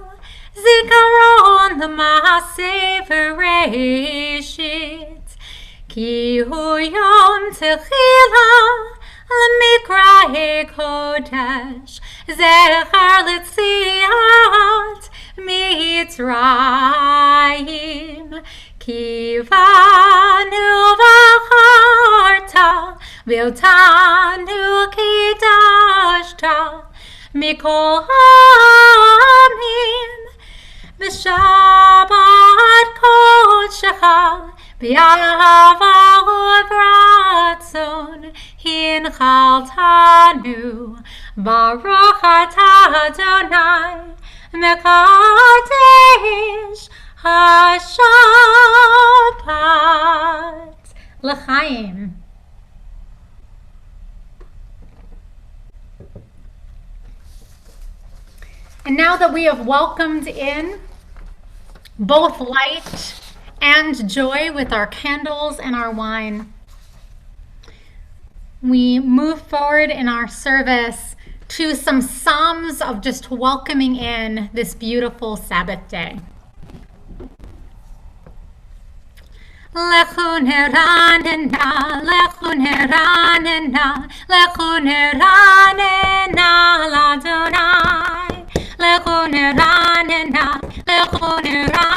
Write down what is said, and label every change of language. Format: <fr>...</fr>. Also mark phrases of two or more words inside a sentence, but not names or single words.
<he>זכרון למעשה בראשית, כי הוא יום תחלה למקראי קדש, זכר ליציאת מצרים, כי בנו בחרת ואותנו קדשת מכל העמים. ושבת קדשך באהבה וברצון הנחלתנו. ברוך אתה אדני מקדש השבת. L'chaim.</he> <en>And now that we have welcomed in both light and joy with our candles and our wine, we move forward in our service to some psalms of just welcoming in this beautiful Sabbath day.</en> <he>לכו נרננה, לכו נרננה, לכו נרננה לאדני. לכו נרננה, לכו</he>